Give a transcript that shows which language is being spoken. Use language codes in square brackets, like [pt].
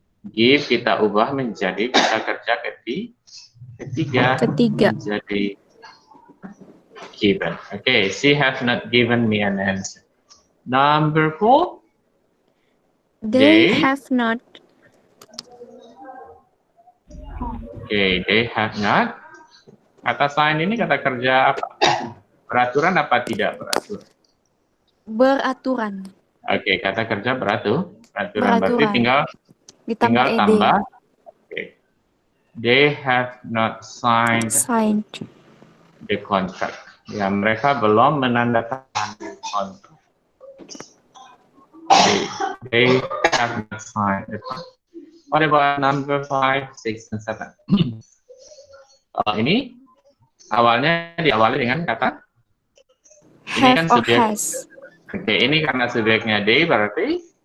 [id] Give kita ubah menjadi kata kerja ketiga. Menjadi given. [en] Okay, she has not given me an answer. Number 4. They have not. Okay, they have not. [id] Kata sign ini kata kerja apa? Peraturan apa tidak beraturan? Beraturan. Oke, kata kerja peraturan. Berarti tinggal tambah. [en] Okay. They have not signed the contract. [id] Ya, mereka belum menandatangani kontrak. Okay. [en] They have not signed the contract. What about number 5, 6, and 7? [id] Ini awalnya diawali dengan kata ini kan subjek. Oke, ini karena subjeknya they berarti